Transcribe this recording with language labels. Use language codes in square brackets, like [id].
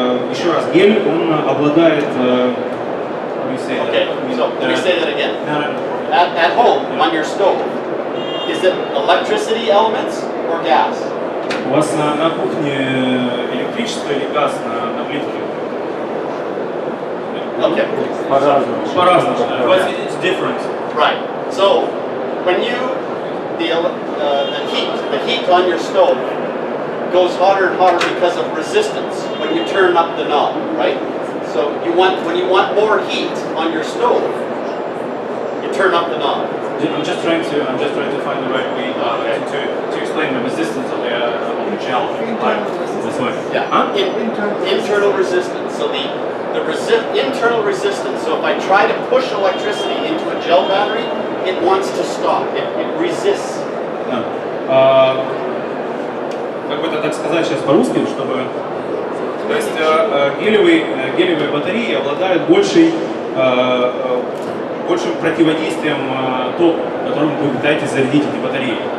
[ru] Еще раз, гель, он обладает... [en] Okay, so let me say that again. At home, on your stove, is it electricity elements or gas? [ru] У вас на кухне электричество или газ на плитке? [en] Okay. [ru] По-разному. [en] But it's different. Right. So when you the heat on your stove goes hotter and hotter because of resistance when you turn up the knob, right? So when you want more heat on your stove, you turn up the knob. I'm just trying to find the right way to explain the resistance of the gel. This way. Yeah. Huh? Internal resistance. So the internal resistance. So if I try to push electricity into a gel battery, it wants to stop. It resists. [ru] Да. Как бы это так сказать сейчас по-русски, чтобы... То есть гелевые батареи обладают большим противодействием току, которым вы пытаетесь зарядить эти батареи.